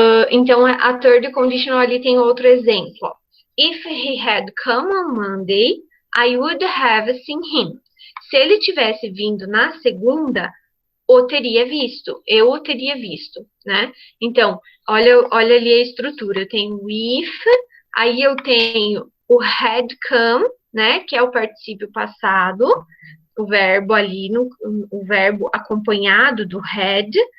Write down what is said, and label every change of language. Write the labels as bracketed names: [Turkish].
[Portuguese] Então, a third conditional ali tem outro exemplo. [English] If he had come on Monday, I would have seen him. [Portuguese] Se ele tivesse vindo na segunda, eu o teria visto, né? Então, olha ali a estrutura. Eu tenho if, aí eu tenho o had come, né? Que é o particípio passado, o verbo ali, o verbo acompanhado do had.